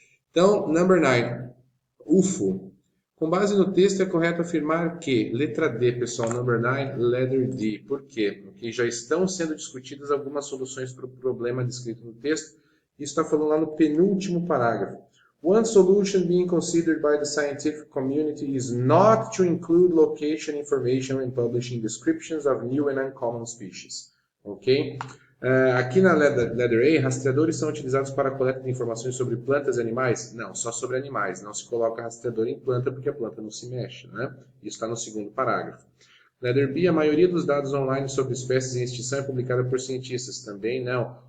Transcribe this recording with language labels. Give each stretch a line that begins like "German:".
Portuguese: Então, number 9, UFO. Com base no texto, é correto afirmar que, letra D, pessoal, number 9, letter D. Por quê? Porque já estão sendo discutidas algumas soluções para o problema descrito no texto. Isso está falando lá no penúltimo parágrafo.
English: One solution being considered by the scientific community is not to include location information when publishing descriptions of new and uncommon species. Ok?
Portuguese: Aqui na letter A, rastreadores são utilizados para a coleta de informações sobre plantas e animais? Não, só sobre animais. Não se coloca rastreador em planta porque a planta não se mexe, né? Isso está no segundo parágrafo. Letter B, a maioria dos dados online sobre espécies em extinção é publicada por cientistas. Também não.